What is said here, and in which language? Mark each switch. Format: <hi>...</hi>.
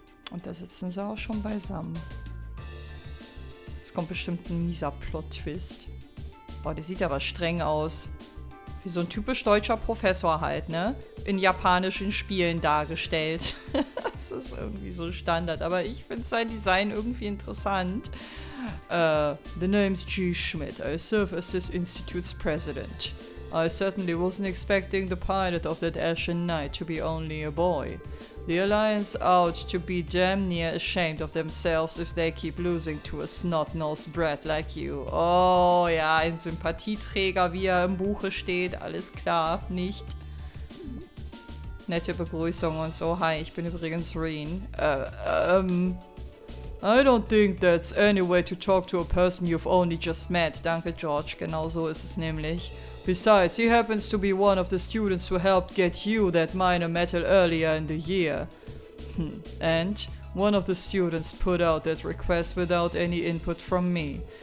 <de>Und da sitzen sie auch schon beisammen. Jetzt kommt bestimmt ein mieser Plot-Twist. Boah, der sieht aber streng aus. Wie so ein typisch deutscher Professor halt, ne? In japanischen Spielen dargestellt. Das ist irgendwie so Standard. Aber ich finde sein Design irgendwie interessant.</de> <en>The name's G. Schmidt. I serve as this institute's president. I certainly wasn't expecting the pilot of that Ashen Knight to be only a boy. The Alliance out to be damn near ashamed of themselves if they keep losing to a snot-nosed brat like you.</en> <de>Oh ja, ein Sympathieträger, wie er im Buche steht. Alles klar, nicht? Nette Begrüßung und so. Hi, ich bin übrigens Reen.</de> <en>I don't think that's any way to talk to a person you've only just met.</en> <de>Danke, George. Genau so ist es nämlich.</de> <en>Besides, he happens to be one of the students who helped get you that minor medal earlier in the year. And one of the students put out that request without any input from me.</en>